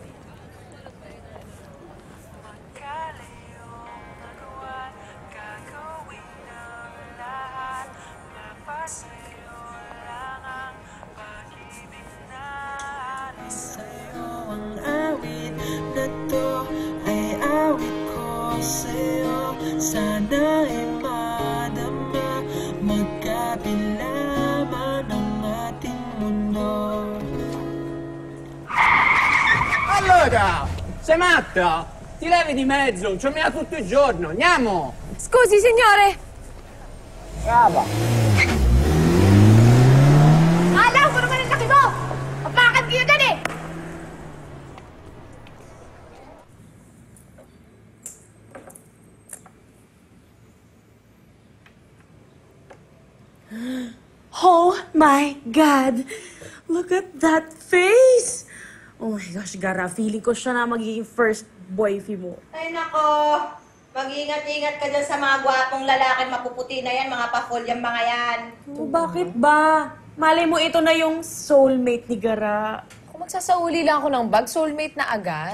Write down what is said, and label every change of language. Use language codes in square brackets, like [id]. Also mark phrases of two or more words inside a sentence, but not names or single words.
[tl] Ang awit na to ay awit ko sa'yo. Sana ay madama magkabila man ang ating mundo. [it] Allora, sei matta? Ti levi di mezzo, non ci ho tutto il giorno, andiamo! Scusi, signore! Brava! [tl] Alam ko naman ang laki mo! Mapakan kayo dyan eh! [en] Oh my God! Look at that face! Oh my gosh, [tl] Gara, feeling ko siya na magiging first boyfie mo. Ay nako! Mag-ingat-ingat ka dyan sa mga gwapong lalaki mapuputi na yan, mga pa-full-yang mga yan. Oh, bakit ba? Malay mo ito na yung soulmate ni Gara. Kung magsasauli lang ako ng bag, soulmate na agad.